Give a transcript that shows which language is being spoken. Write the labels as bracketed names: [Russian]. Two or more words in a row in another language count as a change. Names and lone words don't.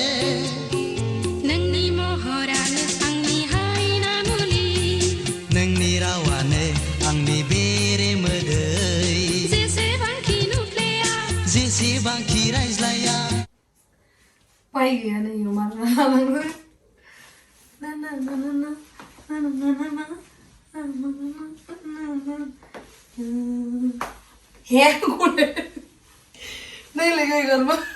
[Bodo] नोंनि महरानो आंनि हायना मुलि नोंनि रावानो आंनि बेरे मोदै जेसेबांखि नुफ्लेया जेसेबांखि रायज्लाया पाइ गैया नै माला लानांगौ ना ना ना ना ना ना ना ना ना [Hindi] हे कोने नहीं लगे घर में